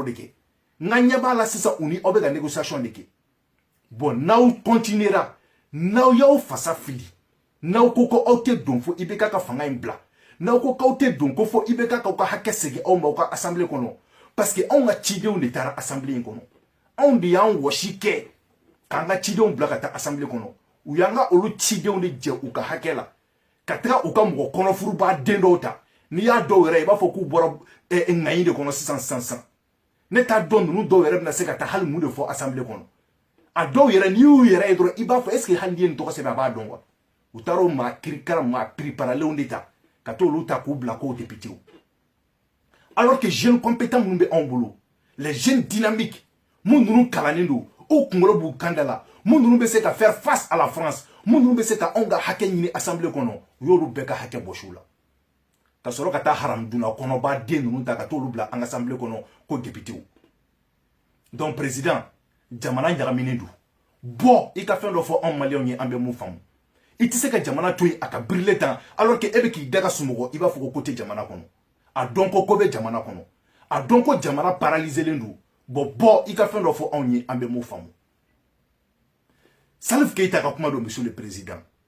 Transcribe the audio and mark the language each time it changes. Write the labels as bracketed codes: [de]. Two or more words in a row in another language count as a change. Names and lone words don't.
[bm] de kɛ n ka ɲɛ b'a la sisan u ni aw bɛ ka négociation de kɛ bon n'aw continuera n'aw y'aw fasa fili n'aw ko ko aw tɛ don fo IBK ka fanga in bila n'aw ko k'aw tɛ don ko fo IBK k'aw ka hakɛ segin aw ma aw ka assemblée kɔnɔ [fr] parce que [bm] anw ka cidenw de taara assemblée in kɔnɔ anw de y'an wɔsi kɛ k'an ka cidenw bila ka taa assemblée kɔnɔ u y'an ka olu cidenw de jɛ u ka hakɛ la ka taga u ka mɔgɔ kɔnɔfurubaa den dɔw ta n'i y'a dɔw yɛrɛ i b'a fɔ k'u bɔra ŋaɲi de kɔnɔ sisan ne t'a dɔn ninnu dɔw yɛrɛ bɛna se ka taa hali mun de fɔ assemblée kɔnɔ a dɔw yɛrɛ n'i y'u yɛrɛ ye dɔrɔn i b'a fɔ [fr] est ce que [bm] hali n'i ye nin tɔgɔ sɛbɛn a b'a dɔn wa u taara o maa kirikara maa préparalew de ta ka t'olu ta k'u bila k'o député [fr] alors que jeunes compétents [bm] minnu bɛ anw bolo [fr] les jeunes dynamiques [bm] mun ninnu kalannen don u kunkolo b'u kan da la mun ninnu bɛ se ka [fr] faire face à la France [bm] mun ninnu bɛ se ka anw ka hakɛ ɲini assemblée kɔnɔ u y'olu bɛɛ ka hakɛ bɔsi u la ka sɔrɔ ka taa haramuduna kɔnɔba den ninnu ta ka t'olu bila an ka assemblée kɔnɔ ko député [fr] donc président [bm] jamana ɲagaminen don bɔ i ka fɛn dɔ fɔ anw maliyɛnw ye an bɛ mun faamu i tɛ se ka jamana to yen a ka birile tan [fr] alors que [bm] e bɛ k'i da ka sunɔgɔ i b'a fɔ ko tɛ jamana kɔnɔ a dɔn ko bɛ jamana kɔnɔ a dɔn ko jamana paralyselen don bon bɔ i ka fɛn dɔ fɔ anw ye an bɛ mun faamu Salif Keita ka kuma don [fr] monsieur le président